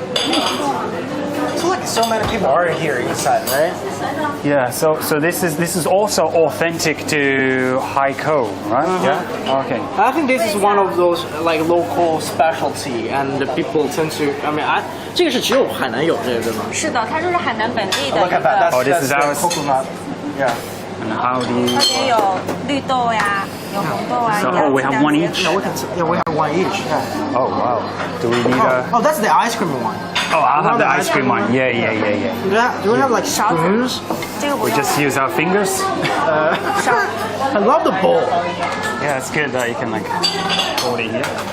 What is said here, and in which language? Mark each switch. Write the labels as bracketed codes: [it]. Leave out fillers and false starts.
[en] I feel like so many people are here inside, right? Yeah. So this is also authentic to Haikou, right? Yeah. Okay. I think this is one of those like local specialty, and the people tend to. I mean, [zh] 这个是只有海南有这个对吗？是的，它就是海南本地的。 [en] Look at that. Oh, this is that's ours. coconut. Yeah. And how do you? [zh] 它也有绿豆呀，有红豆啊。 [en] So we have one each. Yeah, we have one each. Yeah. Oh wow. Do we need a? Oh, that's the ice cream one. Oh, I'll have the ice cream one. Yeah. Do we have like spoons? [zh] 这个不 [en] We [zh] 用。 [en] just use our fingers. I love the bowl. Yeah, it's good that you can like hold it here.